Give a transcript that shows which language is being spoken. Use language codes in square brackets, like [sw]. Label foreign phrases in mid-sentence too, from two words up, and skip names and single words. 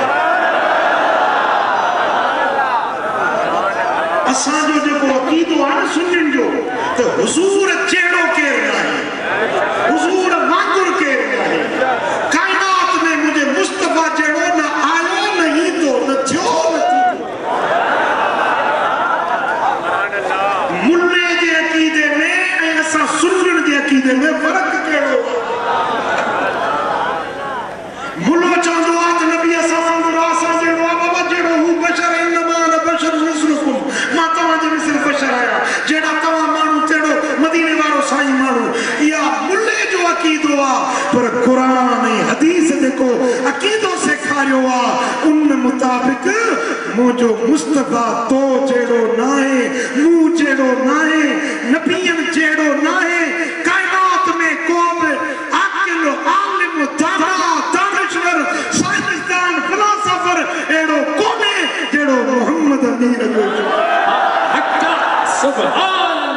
[sd] असांजो जेको अक़ीदो आहे न सुन्नियुनि जो त हुज़ूर जहिड़ो केरु न आहे हुज़ूर वांगुर केरु न आहे काइनात में मुंहिंजे मुस्तफ़ा जहिड़ो न आयो न ईंदो न थियो न थींदो मुल्ले जे अक़ीदे में ऐं असां सुन्नियुनि जे अक़ीदे में फ़र्क़ु कहिड़ो मुल्लो चवंदो आहे त नबी असां वांगुरु असां जहिड़ो आहे बाबा जहिड़ो हू बशर [ar] إنما أنا بشر مثلكم [sd] मां तव्हांजे मिसल बशर आहियां जहिड़ा तव्हां माण्हू तहिड़ो मदीने वारो साईं माण्हू इहा मुल्ले जो अक़ीदो आहे पर क़ुर ऐं हदीस जेको अक़ीदो सेखारियो आहे उन मुताबिक़ मुंहिंजो मुस्तफ़ा तो जहिड़ो न आहे मूं जहिड़ो न आहे नबियनि जहिड़ो न आहे काइनात में को बि आकिल आलिम दाना साइंसदान फिलोसोफर एड़ो कोने जेड़ो मोहम्मद अमीर जो हक सुभान